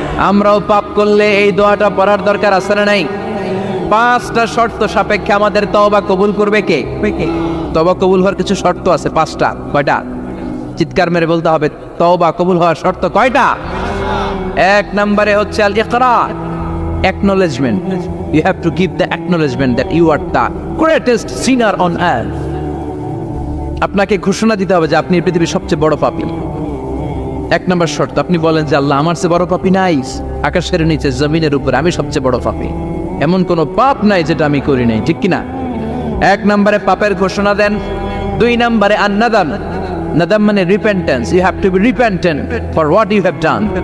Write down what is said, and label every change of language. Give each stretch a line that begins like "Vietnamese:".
Bangla: আমরাও পাপ করলে এই দোয়াটা পড়ার দরকার আছে না নাই? 5টা শর্ত সাপেক্ষে আমাদের তওবা কবুল করবে কে? তওবা কবুল হওয়ার কিছু শর্ত আছে 5টা। কয়টা? চিৎকার মেরে বলতে হবে, তওবা কবুল হওয়ার শর্ত কয়টা? 1 নম্বরে হচ্ছে আল ইকরার, acknowledgement.
English: You have to give the acknowledgement that you are the greatest sinner on earth.
Bangla: আপনাকে ঘোষণা দিতে হবে যে আপনি পৃথিবীর সবচেয়ে বড় পাপী। 1 নম্বর শর্ত, আপনি বলেন যে আল্লাহ আমার চেয়ে বড় পাপী নাই, আকাশের নিচে জমিনের উপরে আমি সবচেয়ে বড় পাপী, এমন কোনো পাপ নাই যেটা আমি করি নাই, ঠিক কিনা? 1 নম্বরে পাপের ঘোষণা দেন। 2 নম্বরে আন-নাদাম, নাদাম মানে repentance,
English: You have to be repentant for what you have done.